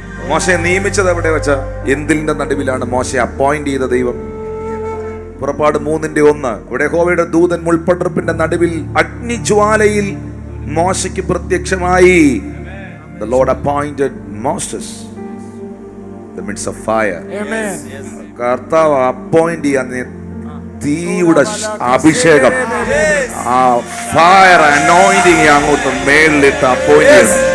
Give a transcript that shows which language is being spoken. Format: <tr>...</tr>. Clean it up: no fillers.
<ml>മോശയെ നിയമിച്ചത് എവിടെ വെച്ച? എന്തിന്റെ നടുവിലാണ് മോശയെ അപ്പോയിന്റ് ചെയ്ത ദൈവം? പുറപ്പാട് 3:1. ഇവിടെ യഹോവയുടെ ദൂതൻ മുൾപടർപ്പിന്റെ നടുവിൽ അഗ്നിജ്വാലയിൽ മോശയ്ക്ക് പ്രത്യക്ഷമായി.</ml> <en>The Lord appointed Moses in the midst of fire.</en> <ml>കർത്താവ് അപ്പോയിന്റ് ചെയ്യാൻ തീയുടെ അഭിഷേകം, ആ ഫയർ അനോയിന്റിങ് അങ്ങോട്ട് മേളിലിട്ട് അപ്പോയിന്റ്.</ml>